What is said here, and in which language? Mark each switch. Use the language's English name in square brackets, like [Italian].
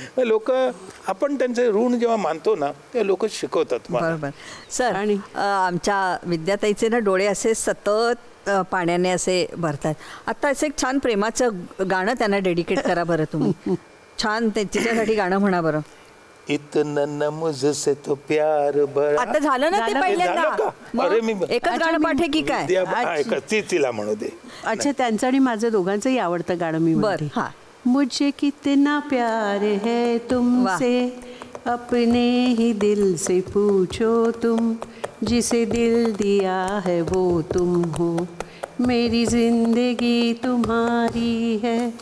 [Marathi] लोक आपण त्यांचे ऋण जेव्हा मानतो ना, ते लोक शिकवतात. बरोबर सर. आणि आमच्या विद्याताईचे ना डोळे असे सतत पाण्याने असे भरतात. आता असं एक छान प्रेमाचं गाणं त्यांना डेडिकेट करा बरं तुम्ही. छान तिच्यासाठी गाणं म्हणा बरं. [Hindi] इतना न मुझसे तो प्यार बड़ा. [Marathi] आता झालं ना ते झालं पहिल्यांदा. का? मग अरे मी एकच गाणं पाठ आहे की काय? तिला म्हणू दे. अच्छा, त्यांचं आणि माझं दोघांचंही आवडतं गाणं मी बर म्हणते. हा. [Hindi] मुझे कितना प्यार है तुमसे, अपने ही दिल से पूछो तुम, जिसे दिल दिया है वो तुम हो, मेरी जिंदगी तुम्हारी है.